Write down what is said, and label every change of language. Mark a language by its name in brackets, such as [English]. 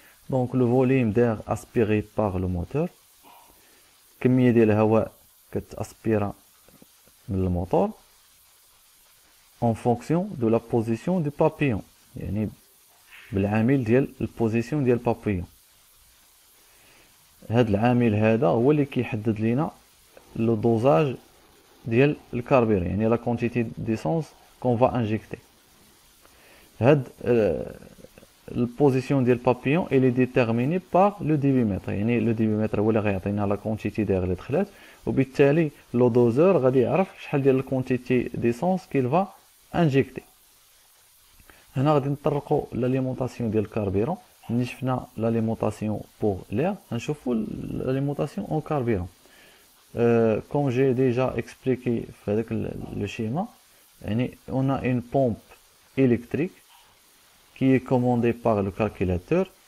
[Arabic] دونك لو فوليوم [French] d'air aspiré par le moteur [Arabic] كميه ديال الهواء كتاسبيرا من الموتور [French] en fonction de la position du papillon [Arabic] يعني بالعامل ديال البوزيسيون ديال البابيون. هاد العامل هذا هو اللي كيحدد لينا لو دوزاج ديال الكاربير يعني لا كونتيتي ديسونس كون فا انجيكتي. هاد [French] la position [Arabic] ديال [French] papillon elle est déterminée par le débitmètre. [Arabic] يعني le débitmètre هو اللي غيعطينا [French] la quantité d'air [Arabic] اللي دخلت، وبالتالي le doseur غادي يعرف شحال ديال la quantité d'essence [French] qu'il va injecter. [Arabic] هنا غادي نطرقوا l'alimentation ديال الكاربيرون. ملي شفنا l'alimentation pour l'air نشوفوا [French] l'alimentation en carburant. Comme j'ai déjà expliqué avec le schéma, on a une pompe électrique qui est commandée par le calculateur.